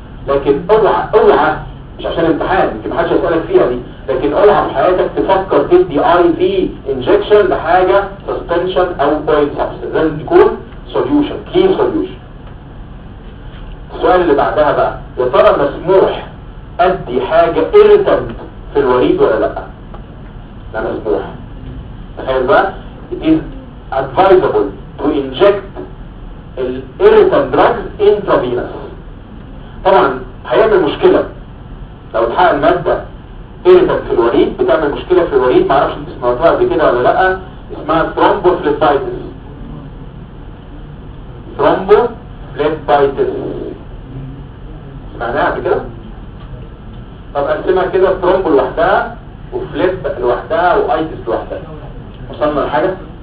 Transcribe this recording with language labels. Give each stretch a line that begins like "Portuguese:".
Arabic: لكن اوعى اوعى مش عشان امتحان يمكن محدش هيسالك فيها دي، لكن اوعى في حياتك تفكر تدي اي في انجكشن لحاجه سسبنشن او بوينت سبسس، لازم تكون سوليوشن، كلين سوليوشن. السؤال اللي بعدها بقى، يا ترى مسموح ادي حاجه ايرتنت في الوريد ولا لا؟ لا مسموح. تخيل بقى
English: it is advisable to inject the irritant drugs intravenous.
Arabic: طبعا هيعمل مشكله لو اتحقن ماده ايرتنت في الوريد، بتعمل مشكله في الوريد، معرفش انت سمعتها قبل كده ولا لا، اسمها ثرومبوفليبايتس. ثرومبوفليبايتس سمعناها قبل كده؟ طب اقسمها كده، ثرومبو لوحدها وفليب لوحدها وايتس لوحدها، وصلنا لحاجه؟